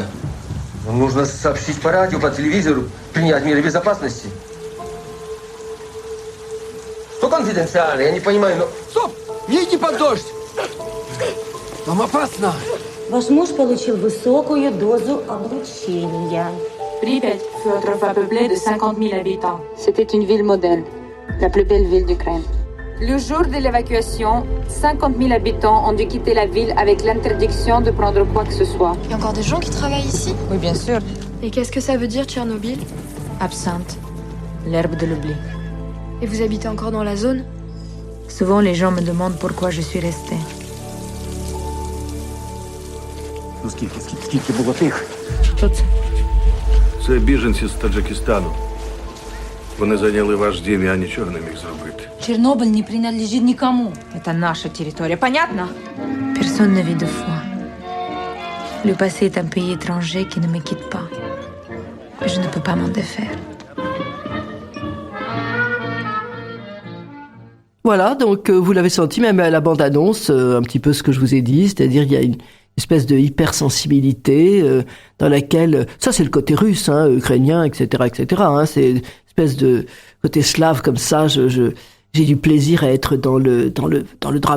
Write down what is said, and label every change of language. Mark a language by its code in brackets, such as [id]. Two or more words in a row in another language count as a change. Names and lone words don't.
[ru] Нужно сообщить по радио, по телевизору, принять меры безопасности. Что конфиденциально? Я не понимаю, но... Стоп! Не иди под дождь! Нам опасно! Ваш муж получил высокую дозу облучения. [fr] Pripyat fut autrefois peuplée de 50 000 habitants. C'était une ville modèle, la plus belle ville d'Ukraine. Le jour de l'évacuation, 50 000 habitants ont dû quitter la ville avec l'interdiction de prendre quoi que ce soit. Il y a encore des gens qui travaillent ici? Oui, bien sûr. Et qu'est-ce que ça veut dire, Tchernobyl? Absinthe, l'herbe de l'oubli. Et vous habitez encore dans la zone? Souvent, les gens me demandent pourquoi je suis restée. [uk] Ну скільки було тих? Що це? Це біженці з Таджикистану. Вони зайняли ваш дім, я нічого не міг зробити. [ru] Чернобыль не принадлежит никому. Это наша территория, понятно? [fr] Personne ne vit deux fois. Le passé est un pays étranger qui ne me quitte pas. Je ne peux pas m'en défaire. Voilà, donc vous l'avez senti même à la bande-annonce, un petit peu ce que je vous ai dit, c'est-à-dire il y a une espèce de hypersensibilité dans laquelle, ça c'est le côté russe, hein, ukrainien, etc., etc., hein, c'est une espèce de côté slave comme ça, j'ai du plaisir à être dans le drame.